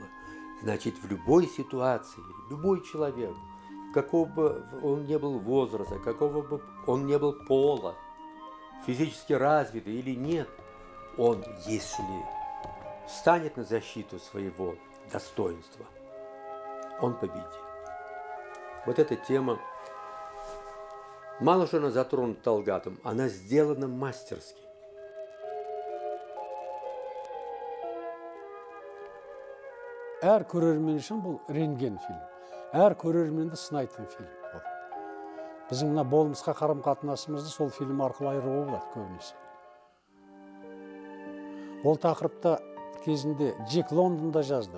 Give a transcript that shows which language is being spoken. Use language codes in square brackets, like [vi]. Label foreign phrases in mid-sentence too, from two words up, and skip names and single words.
[ru] Значит, в любой ситуации, любой человек, какого бы он ни был возраста, какого бы он ни был пола, физически развитый или нет, он, если встанет на защиту своего достоинства, он победит. Вот эта тема, мало что она затронута Талгатом, она сделана мастерски. [kk] Әр көрермен үшін бұл рентген фильм. Әр көрерменді сынайтын фильм бұл. Біздің мына болмысқа қарым-қатынасымызды сол фильм арқылы айыруға болады көбінесе. Ол тақырыпта кезінде Джек Лондонда жазды.